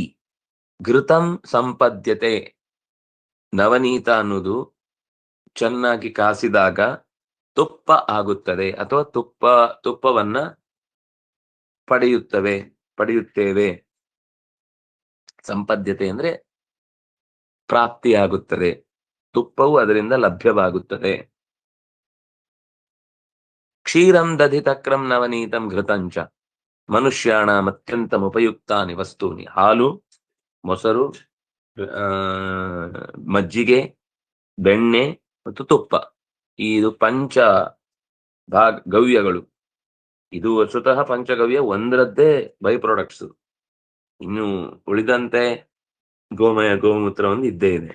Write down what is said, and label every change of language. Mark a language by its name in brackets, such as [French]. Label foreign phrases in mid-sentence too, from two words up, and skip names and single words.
[Sanskrit] ಘೃತಂ ಸಂಪದ್ಯತೆ, [Kannada] ನವನೀತ ಅನ್ನೋದು ಚೆನ್ನಾಗಿ ಕಾಸಿದಾಗ ತುಪ್ಪ ಆಗುತ್ತದೆ ಅಥವಾ ತುಪ್ಪವನ್ನ ಪಡೆಯುತ್ತೇವೆ. ಸಂಪದ್ಯತೆ ಅಂದ್ರೆ ಪ್ರಾಪ್ತಿಯಾಗುತ್ತದೆ, ತುಪ್ಪವು ಅದರಿಂದ ಲಭ್ಯವಾಗುತ್ತದೆ. [Sanskrit] ಕ್ಷೀರಂ ದಧಿತಕ್ರಂ ನವನೀತಂ ಘೃತಂಚ ಮನುಷ್ಯಾಣಂ ಅತ್ಯಂತಂ ಉಪಯುಕ್ತಾನಿ ವಸ್ತೂನಿ. [Kannada] ಹಾಲು, ಮೊಸರು, ಮಜ್ಜಿಗೆ, ಬೆಣ್ಣೆ ಮತ್ತು ತುಪ್ಪ, ಇದು ಪಂಚ ಗವ್ಯಗಳು. ಇದು ವಸ್ತುತಃ ಪಂಚಗವ್ಯ ಒಂದರದ್ದೇ [English] by products. [Kannada] ಇನ್ನು ಉಳಿದಂತೆ ಗೋಮಯ, ಗೋಮೂತ್ರ ಒಂದು ಇದ್ದೇ ಇದೆ.